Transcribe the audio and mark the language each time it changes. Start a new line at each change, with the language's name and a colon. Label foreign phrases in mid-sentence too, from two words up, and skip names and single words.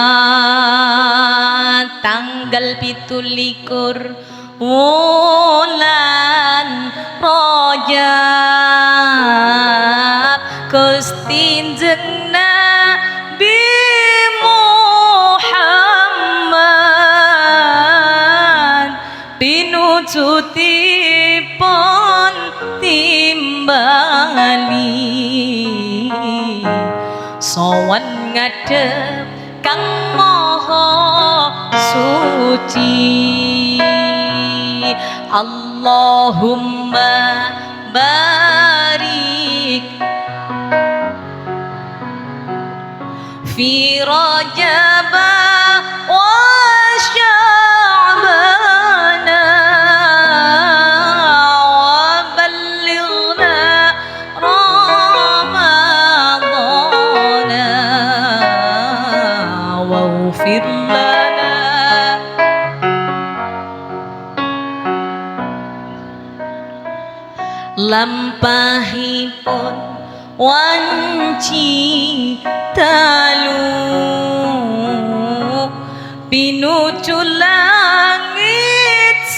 Javanese: Tanggal 17 wulan Rajab Gusti Nabi Muhammad pinujutipun timbali sowan ngadhep Kang Maha Suci.
Arabic: اللهم بارك في رجب و شعبان وبلغنا رمضان واغفر لنا
Javanese: lampahipun wanci dalu pinuju langit